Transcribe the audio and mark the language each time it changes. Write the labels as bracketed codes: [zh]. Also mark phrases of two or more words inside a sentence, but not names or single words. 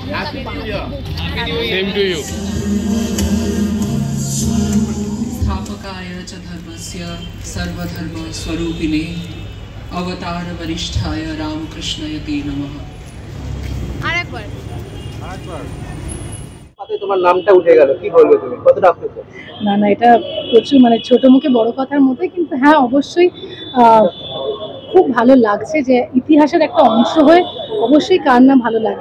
[en] Same to you. [sa] स्थापकाय च धर्मस्य सर्वधर्म स्वरूपिणे अवतार वरिष्ठाय रामकृष्णाय ते नमः। [bn] আরেকবার তোমার নামটা উঠে গেল, কি বলবে তুমি, কতটা আপ্লুত? না না, এটা প্রচুর মানে ছোট মুখে বড় কথার মধ্যে, কিন্তু হ্যাঁ অবশ্যই খুব ভালো লাগছে যে ইতিহাসের একটা অংশ হয়ে অবশ্যই কার না ভালো লাগে।